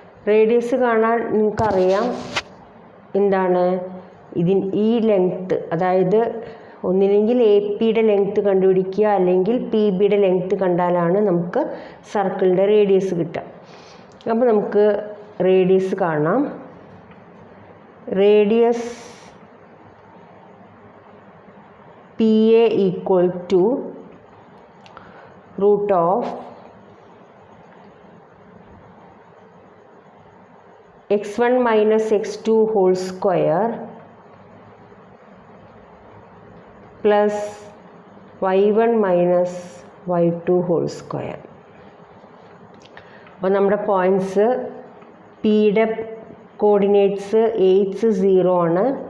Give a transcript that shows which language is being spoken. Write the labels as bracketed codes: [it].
[ml] Radius കാണാൻ നിങ്ങൾക്കറിയാം എന്താണ് ഈ ലെങ്ത്ത്, അതായത് ഒന്നില്ലെങ്കിൽ എ പിയുടെ ലെങ്ത്ത് കണ്ടുപിടിക്കുക, അല്ലെങ്കിൽ പി ബിയുടെ ലെങ്ത്ത് കണ്ടാലാണ് നമുക്ക് സർക്കിളിൻ്റെ റേഡിയസ് കിട്ടുക. അപ്പോൾ നമുക്ക് റേഡിയസ് കാണാം. [en] Radius P A equal to root of x1 minus x2 whole square plus y1 minus y2 whole square. [ml] അപ്പോൾ നമ്മുടെ പോയിൻറ്റ്സ് പിയുടെ കോർഡിനേറ്റ്സ് 8 0 ആണ്.